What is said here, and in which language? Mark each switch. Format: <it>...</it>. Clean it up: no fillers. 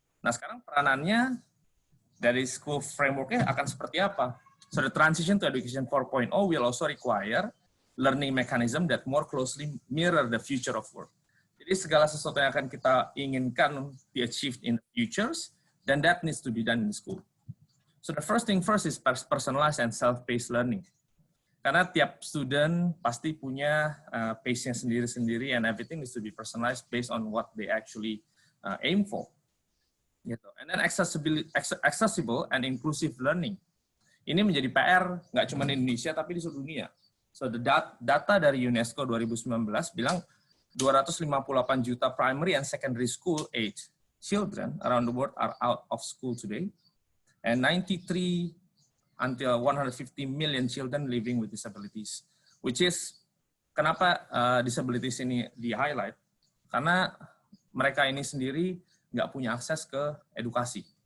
<id>Nah sekarang peranannya dari school frameworknya akan seperti apa?</id> <en>So the transition to education 4.0 will also require learning mechanism that more closely mirror the future of work.</en> <id>Jadi segala sesuatu yang akan kita inginkan</id> <en>be achieved in the futures, then that needs to be done in school. So the first thing first is personalized and self-paced learning.</en> <id>Karena tiap student pasti punya pace-nya sendiri-sendiri,</id> <en>and everything needs to be personalized based on what they actually aim for. Gitu. And then accessible and inclusive learning.</en> <id>Ini menjadi PR nggak cuma di Indonesia tapi di seluruh dunia. So the data dari UNESCO 2019 bilang 258 juta primary and secondary school age children around the world are out of school today, and 93 until 150 million children living with disabilities.</id> <en>Which is</en> <id>kenapa disabilities ini di highlight? Karena mereka ini sendiri nggak punya akses ke edukasi.</id>